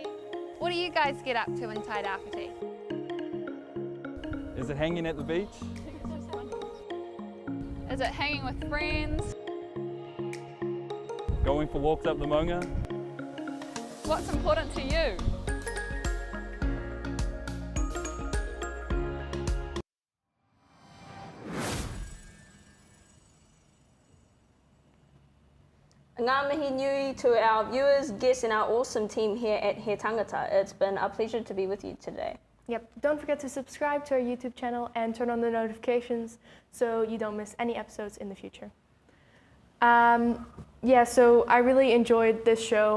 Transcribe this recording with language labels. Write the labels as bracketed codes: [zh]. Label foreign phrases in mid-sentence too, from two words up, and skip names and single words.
[en] What do you guys get up to in Tairāwhiti? Is it hanging at the beach? Is it hanging with friends? Going for walks up the maunga? What's important to you? [mi] Ngā mihi nui [en] to our viewers, guests and our awesome team here at He Tangata. It's been a pleasure to be with you today. Yep, don't forget to subscribe to our YouTube channel and turn on the notifications so you don't miss any episodes in the future. Yeah, so I really enjoyed this show.